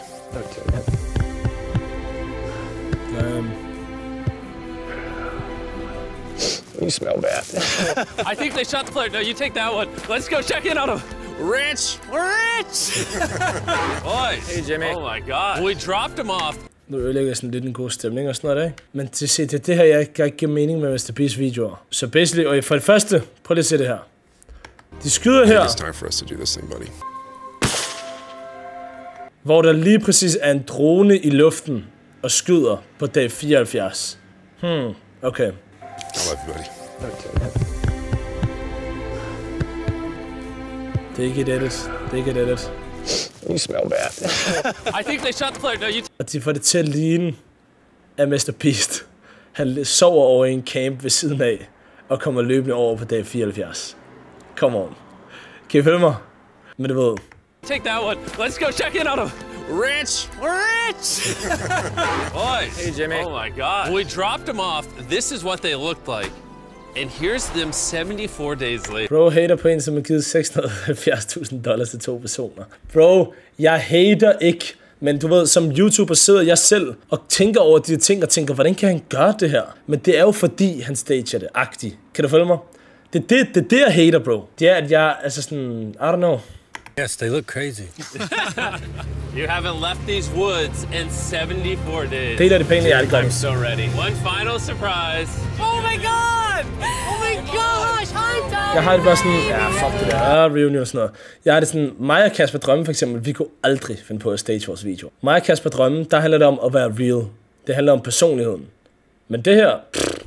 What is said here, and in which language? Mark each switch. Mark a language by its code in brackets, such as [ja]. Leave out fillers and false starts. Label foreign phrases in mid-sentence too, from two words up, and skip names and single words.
[en] Okay. You smell bad. I think they shot the flare. No, you take that one. Let's go check in on him. Rich! Boys! Hey, Jimmy. Oh my God. We dropped him off. [da] Nu ødelægger jeg sådan lidt en god stemning og sådan noget, ikke? Men det her, jeg kan ikke give mening med Mr. Beast videoer. Så basically, og for det første, prøv lige at se det her. De skyder her. [en] It's time for us to do this thing, buddy. [da] Hvor der lige præcis er en drone i luften og skyder på dag 74. [en] Okay. I love you, buddy. Okay. [da] Det er ikke et edit. Det er ikke et edit. [en] You smell bad. I think they shot the flare. No, you. [da] Og de får det til at ligne, at Mr. Beast, han sover over i en camp ved siden af, og kommer løbende over på dag 74. [en] Come on. [da] Kan I følge mig? Men du ved. [en] Take that one. Let's go check in on him. Rich! Boys! Hey, Jimmy. Oh my God. We dropped them off. This is what they looked like. And here's them 74 days later. [da] Bro hater på en, som har givet $670,000 til 2 personer. Bro, jeg hater ikke. Men du ved, som YouTuber sidder jeg selv og tænker over de ting og tænker, hvordan kan han gøre det her? Men det er jo fordi, han stager det agtigt. Kan du følge mig? Det er det, jeg hater, bro. Det er, at jeg altså sådan, [en] I don't know. Yes, they look crazy. You haven't left these woods in 74 days. [da] Det er det pæne, jeg [en] I'm so ready. One final surprise. Oh my God! Oh my gosh! I'm done! [da] Jeg har det bare sådan, ja, fuck det der, reunion og sådan noget. Jeg har det sådan, mig og Kasper Drømme for eksempel, vi kunne aldrig finde på at stage vores video. Mig og Kasper Drømme, der handler det om at være real. Det handler om personligheden. Men det her,